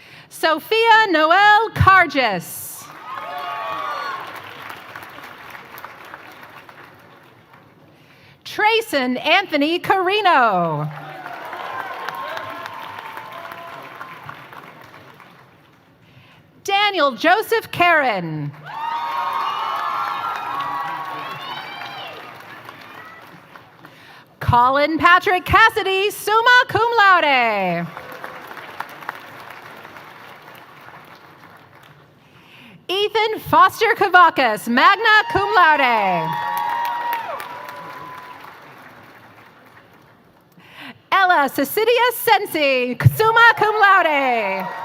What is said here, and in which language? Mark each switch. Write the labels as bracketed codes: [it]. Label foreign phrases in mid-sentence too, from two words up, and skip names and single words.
[en] Sophia Noel Cargis. Trayson Anthony Carino. Daniel Joseph Karen. Colin Patrick Cassidy, [la] summa cum laude. [en] Ethan Foster Kavakis, [la] magna cum laude. [en] Ella Cecilia Sensi, [la] summa cum laude.